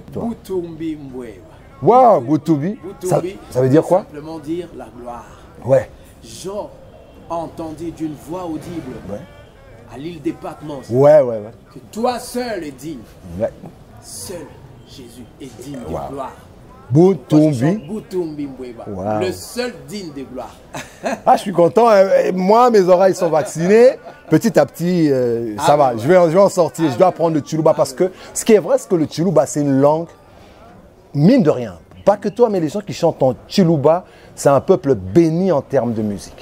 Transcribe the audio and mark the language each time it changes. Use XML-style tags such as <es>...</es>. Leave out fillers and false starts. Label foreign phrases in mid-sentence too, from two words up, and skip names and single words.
<lu>Butumbi Mbweba.</lu> <fr>Waouh, Butubi. Ça veut dire quoi? Simplement dire la gloire. Ouais. Jean entendit d'une voix audible à l'île des Patmos Ouais. que toi seul est digne. Ouais. Seul Jésus est digne de gloire.</fr> <lu>Butumbi. Butumbi Mbweba.</lu> <fr>Wow. Le seul digne de gloire. Ah, je suis content. Moi, mes oreilles sont vaccinées. Petit à petit, ça va. Je vais en sortir. Je dois apprendre le Tchoulouba parce que ce qui est vrai, c'est que le Tchoulouba, c'est une langue, mine de rien. Pas que toi, mais les gens qui chantent en Tchoulouba, c'est un peuple béni en termes de musique.</fr>